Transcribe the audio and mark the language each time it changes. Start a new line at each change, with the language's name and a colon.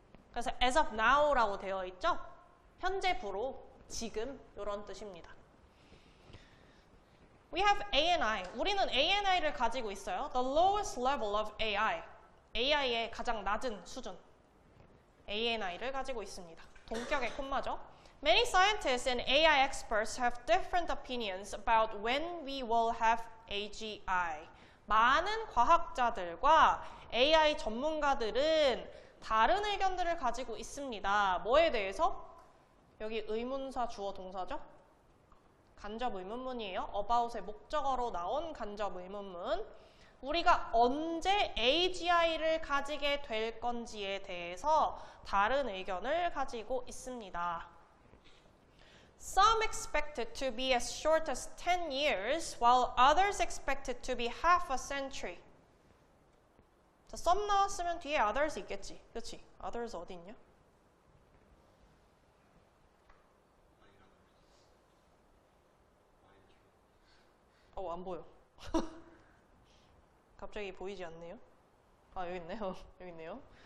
Korean: 그래서
English: as of now
Korean: 라고 되어 있죠? 현재부로 지금 이런 뜻입니다.
English: We have ANI.
Korean: 우리는 ANI를 가지고 있어요.
English: The lowest level of AI.
Korean: AI의 가장 낮은 수준. ANI를 가지고 있습니다. 동격의 콤마죠.
English: Many scientists and AI experts have different opinions about when we will have AGI.
Korean: 많은 과학자들과 AI 전문가들은 다른 의견들을 가지고 있습니다. 뭐에 대해서? 여기 의문사 주어 동사죠? 간접 의문문이에요. about의 목적어로 나온 간접 의문문. 우리가 언제 AGI를 가지게 될 건지에 대해서 다른 의견을 가지고 있습니다.
English: Some expect it to be as short as 10 years, while others expect it to be half a century.
Korean: 자, some 나왔으면 뒤에 others 있겠지. 그치? others 어디 있냐? 안 보여. 갑자기 보이지 않네요. 여기 있네요. 여기 있네요.